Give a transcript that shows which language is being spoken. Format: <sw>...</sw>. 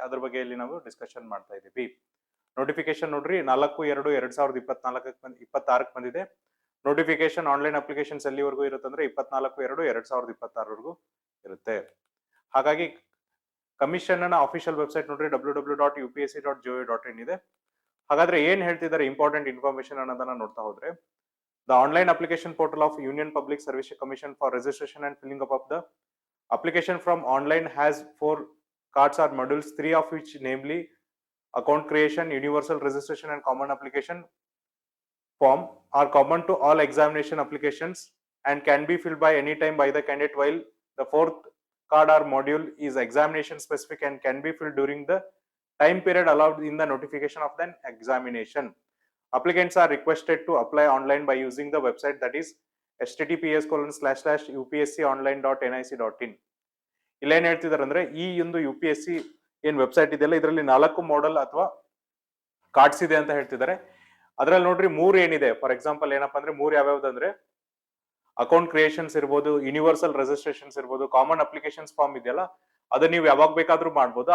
<kn>ಅದ್ರ ಬಗ್ಗೆ ಇಲ್ಲಿ ನಾವು ಡಿಸ್ಕಷನ್ ಮಾಡ್ತಾ ಇದ್ದೀವಿ. ನೋಟಿಫಿಕೇಶನ್ ನೋಡ್ರಿ 4/2/2026 ಬಂದಿದೆ. ನೋಟಿಫಿಕೇಶನ್ ಆನ್ಲೈನ್ ಅಪ್ಲಿಕೇಶನ್ಸ್ ಎಲ್ಲಿವರೆಗೂ ಇರುತ್ತೆ ಅಂದ್ರೆ 24/2/2026 ಇರುತ್ತೆ. ಹಾಗಾಗಿ ಕಮಿಷನ್ ನ ಅಫಿಷಿಯಲ್ ವೆಬ್ಸೈಟ್ ನೋಡ್ರಿ www.upsc.gov.in ಇದೆ. ಹಾಗಾದ್ರೆ ಏನ್ ಹೇಳ್ತಿದ್ದಾರೆ ಇಂಪಾರ್ಟೆಂಟ್ ಇನ್ಫಾರ್ಮೇಶನ್ ಅನ್ನೋದನ್ನ ನೋಡ್ತಾ ಹೋದ್ರೆ,</kn> <en>The online application portal of union public service commission for registration and filling up of the application from online has 4 cards or modules, 3 of which namely account creation, universal registration and common application form are common to all examination applications and can be filled by any time by the candidate, while the fourth card or module is examination specific and can be filled during the time period allowed in the notification of the examination. Applicants are requested to apply online by using the website, that is https://upsconline.nic.in.</en> <kn>ಇಲ್ಲೇನ್ ಹೇಳ್ತಿದಾರೆ ಅಂದ್ರೆ ಈ ಒಂದು UPSC ಏನ್ website ಇದೆಯಲ್ಲ ಇದರಲ್ಲಿ 4 model ಅಥವಾ cards ಇದೆ ಅಂತ ಹೇಳ್ತಿದ್ದಾರೆ. ಅದ್ರಲ್ಲಿ ನೋಡ್ರಿ 3 ಏನಿದೆ, ಫಾರ್ ಎಕ್ಸಾಂಪಲ್ ಏನಪ್ಪಾ ಅಂದ್ರೆ 3 ಯಾವ್ಯಾವ್ದು ಅಂದ್ರೆ ಅಕೌಂಟ್ ಕ್ರಿಯೇಷನ್ಸ್ ಇರ್ಬೋದು, ಯೂನಿವರ್ಸಲ್ ರಿಜಿಸ್ಟ್ರೇಷನ್ಸ್ ಇರ್ಬೋದು, ಕಾಮನ್ ಅಪ್ಲಿಕೇಶನ್ಸ್ ಫಾರ್ಮ್ ಇದೆಯಲ್ಲ ಅದು ನೀವು ಯಾವಾಗ ಬೇಕಾದ್ರೂ ಮಾಡ್ಬೋದು.</kn>